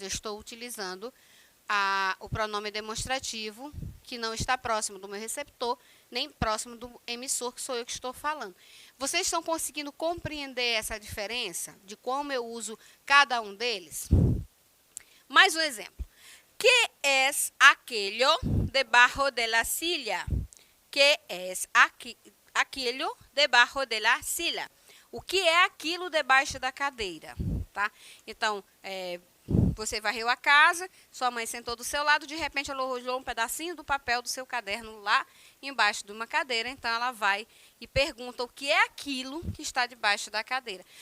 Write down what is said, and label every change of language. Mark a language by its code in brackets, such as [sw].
[pt] Eu estou utilizando o pronome demonstrativo que não está próximo do meu receptor, nem próximo do emissor, que sou eu que estou falando. Vocês estão conseguindo compreender essa diferença de como eu uso cada um deles? Mais um exemplo. [es] ¿Qué es aquello debajo de la silla? ¿Qué es aquello debajo de la silla? [pt] O que é aquilo debaixo da cadeira? Tá? Então, você varreu a casa, sua mãe sentou do seu lado, de repente ela arrojou um pedacinho do papel do seu caderno lá embaixo de uma cadeira, então ela vai e pergunta o que é aquilo que está debaixo da cadeira.